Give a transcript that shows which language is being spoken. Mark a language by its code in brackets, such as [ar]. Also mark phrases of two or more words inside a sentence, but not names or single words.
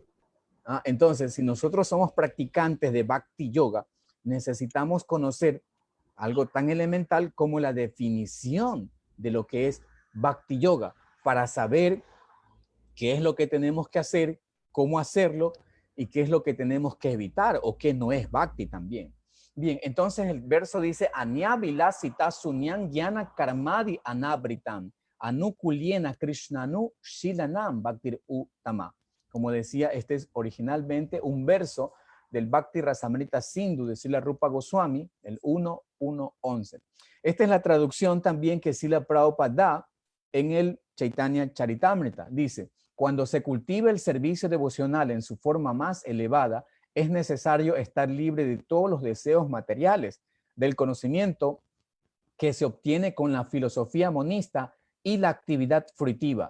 [es] Entonces, si nosotros somos practicantes de Bhakti Yoga, necesitamos conocer algo tan elemental como la definición de lo que es Bhakti Yoga para saber qué es lo que tenemos que hacer, cómo hacerlo y qué es lo que tenemos que evitar o qué no es Bhakti también. Bien, entonces el verso dice [sa] Anyavilasita sunyam gyana karmadi anabritam anukuliena krishnanu shilanam bhaktir utama. [es] Como decía, este es originalmente un verso del Bhakti Rasamrita Sindhu de Srila Rupa Goswami, el 1.1.11. Esta es la traducción también que Srila Prabhupada da en el Chaitanya Charitamrita. Dice, cuando se cultiva el servicio devocional en su forma más elevada, es necesario estar libre de todos los deseos materiales, del conocimiento que se obtiene con la filosofía monista y la actividad fruitiva.